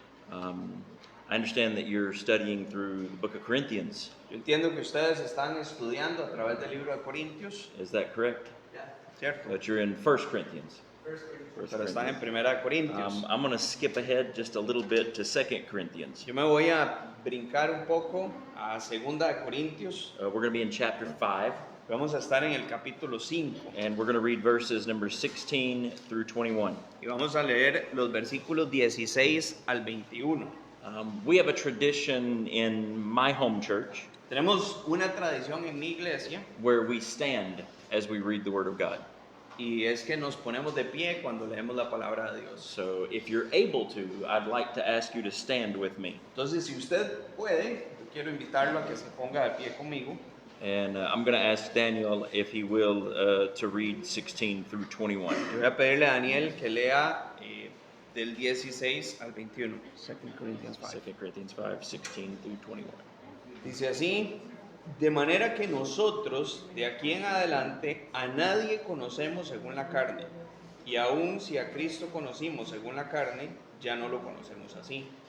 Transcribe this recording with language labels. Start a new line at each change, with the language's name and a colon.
English: I understand that you're studying through the book of Corinthians.
Spanish: Yo entiendo que ustedes están estudiando a través del libro de Corintios.
English: Is that correct?
Spanish: ¿Cierto?
English: That you're in 1 Corinthians.
Spanish: Pero están en Primera de Corintios.
English: I'm going to skip ahead just a little bit to 2 Corinthians.
Spanish: Yo me voy a brincar un poco a Segunda de Corintios.
English: We're going to be in chapter 5.
Spanish: Vamos a estar en el capítulo 5.
English: And we're going to read verses number 16 through 21.
Spanish: Y vamos a leer los versículos 16 al 21.
English: We have a tradition in my home church
Spanish: Tenemos una tradición en mi iglesia
English: where we stand as we read the Word of God.
Spanish: y es que nos ponemos de pie cuando leemos la palabra de Dios.
English: So if you're able to, I'd like to ask you to stand with me.
Spanish: Entonces, si usted puede, yo quiero invitarlo a que se ponga de pie conmigo.
English: And I'm going to ask Daniel, if he will, to read 16 through 21.
Spanish: Yo voy a pedirle a Daniel que lea del 16 al 21.
English: 2 Corinthians 5. 2 Corinthians 5, 16 through 21.
Spanish: Dice así: de manera que nosotros de aquí en adelante a nadie conocemos según la carne, y aun si a Cristo conocimos según la carne, ya no lo conocemos así.